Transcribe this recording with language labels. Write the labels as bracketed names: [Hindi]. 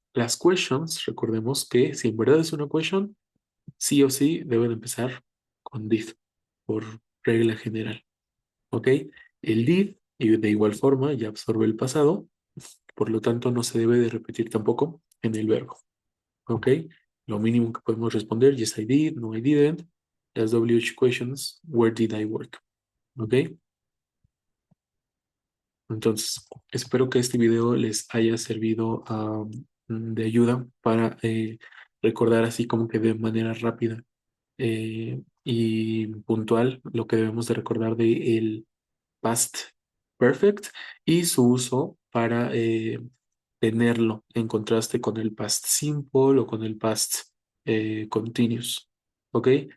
[Spanish] Las questions, recordemos que si en verdad es una question, sí o sí deben empezar con did, por regla general. ¿Ok? El did, y de igual forma, ya absorbe el pasado, por lo tanto no se debe de repetir tampoco en el verbo. ¿Ok? Lo mínimo que podemos responder, [English] yes I did, no I didn't. Las WH questions, where did I work? [Spanish] ¿Ok? Entonces, espero que este video les haya servido de ayuda para recordar así como que de manera rápida y puntual lo que debemos de recordar de el past perfect y su uso para tenerlo en contraste con el past simple o con el past continuous. ¿Ok?